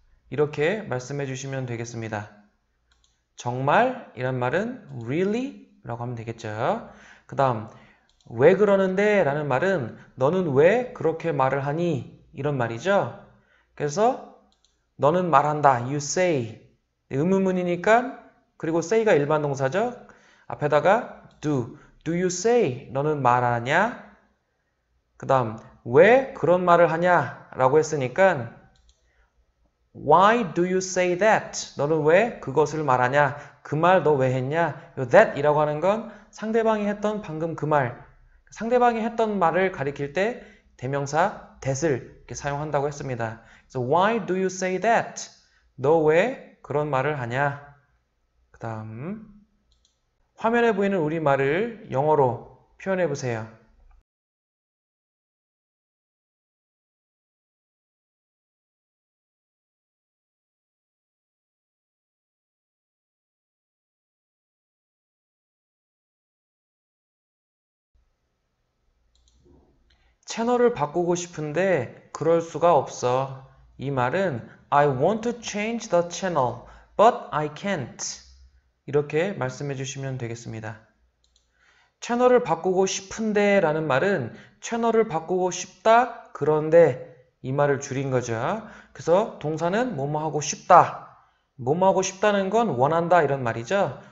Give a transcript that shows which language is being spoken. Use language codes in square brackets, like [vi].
[ko] 이렇게 말씀해 주시면 되겠습니다. 정말 이란 말은 [en] Really? [ko] 라고 하면 되겠죠. 그 다음 왜 그러는데 라는 말은 너는 왜 그렇게 말을 하니? 이런 말이죠. 그래서 너는 말한다. [en] You say. [ko] 의문문이니까 그리고 say가 일반 동사죠. 앞에다가 [en] do you say? [ko] 너는 말하냐? 그 다음 왜 그런 말을 하냐? 라고 했으니까 [en] Why do you say that? [ko] 너는 왜 그것을 말하냐? 그 말 너 왜 했냐? 요 that 이라고 하는 건 상대방이 했던 방금 그 말, 상대방이 했던 말을 가리킬 때 대명사 that을 이렇게 사용한다고 했습니다. 그래서 [en] Why do you say that? [ko] 너 왜 그런 말을 하냐? 그 다음 화면에 보이는 우리말을 영어로 표현해 보세요. 채널을 바꾸고 싶은데 그럴 수가 없어. 이 말은 [en] I want to change the channel, but I can't. [ko] 이렇게 말씀해 주시면 되겠습니다. 채널을 바꾸고 싶은데 라는 말은 채널을 바꾸고 싶다, 그런데 이 말을 줄인 거죠. 그래서 동사는 뭐뭐 하고 싶다. 뭐뭐 하고 싶다는 건 원한다 이런 말이죠.